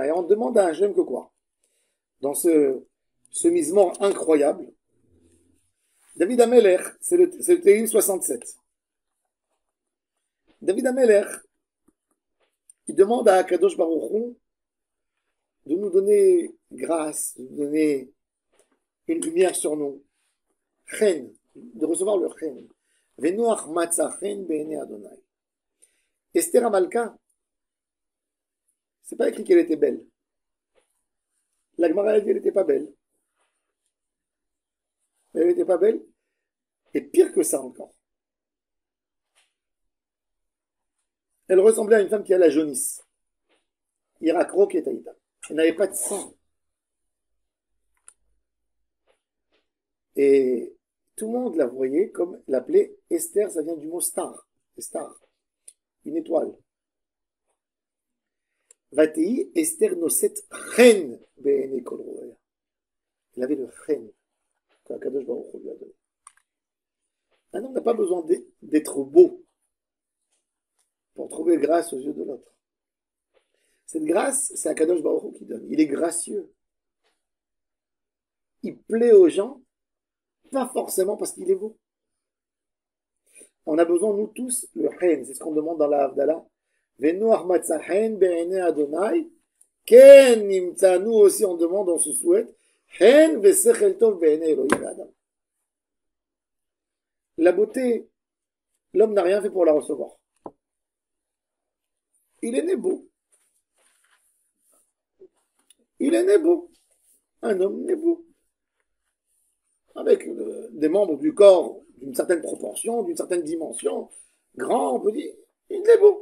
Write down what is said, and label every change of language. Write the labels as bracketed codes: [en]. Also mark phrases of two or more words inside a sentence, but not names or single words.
[fr] Et on demande à Hachem que quoi? Dans ce misement incroyable, David Amelech, c'est le Tehillim 67. David Amelech, il demande à [he] הקדוש ברוך הוא [fr] de nous donner grâce, de nous donner une lumière sur nous. Chen, de recevoir le Chen. [he] ונח מצא חן בעיני ה. [fr] Esther Amalka, c'est pas écrit qu'elle était belle. La Gemara a dit qu'elle n'était pas belle. Elle n'était pas belle. Et pire que ça encore. Elle ressemblait à une femme qui a la jaunisse. [he] ירקרוקת היתה. [fr] Elle n'avait pas de sang. Et tout le monde la voyait comme l'appelait Esther, ça vient du mot star. Star. Une étoile. [he] ותהי אסתר נשאת חן בעיני כל ראיה. [fr] Elle avait le chen que [he] הקדוש ברוך הוא [fr] lui a donné. Un homme n'a pas besoin d'être beau pour trouver grâce aux yeux de l'autre. Cette grâce, c'est [he] הקדוש ברוך הוא [fr] qui donne. Il est gracieux. Il plaît aux gens, pas forcément parce qu'il est beau. On a besoin, nous tous, le chen. C'est ce qu'on demande dans la Havdalah. [he] ונח מצא חן בעיני ה. כן נמצא. [fr] Nous aussi, on demande, on se souhaite. [he] חן ושכל טוב בעיני אלהים אדם. [fr] La beauté, l'homme n'a rien fait pour la recevoir. Il est né beau. Il est né beau. Un homme né beau. Avec des membres du corps d'une certaine proportion, d'une certaine dimension, grand, on peut dire, il est beau.